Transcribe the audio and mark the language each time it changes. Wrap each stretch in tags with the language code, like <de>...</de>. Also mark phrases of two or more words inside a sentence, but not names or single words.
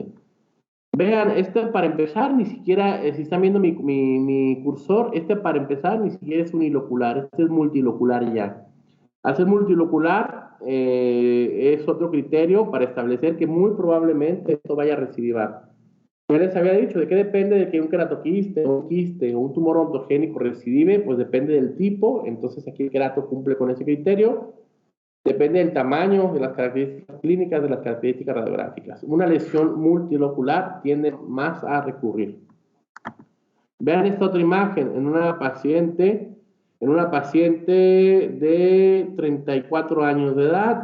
<es>Vean, este para empezar, ni siquiera, si están viendo mi cursor, este para empezar ni siquiera es unilocular, este es multilocular ya. Al ser multilocular, es otro criterio para establecer que muy probablemente esto vaya a recidivar. Ya les había dicho, ¿de qué depende de que un queratoquiste, un quiste o un tumor ontogénico recidive? Pues depende del tipo, entonces aquí el querato cumple con ese criterio. Depende del tamaño, de las características clínicas, de las características radiográficas. Una lesión multilocular tiende más a recurrir. Vean esta otra imagen en una paciente de 34 años de edad.</es>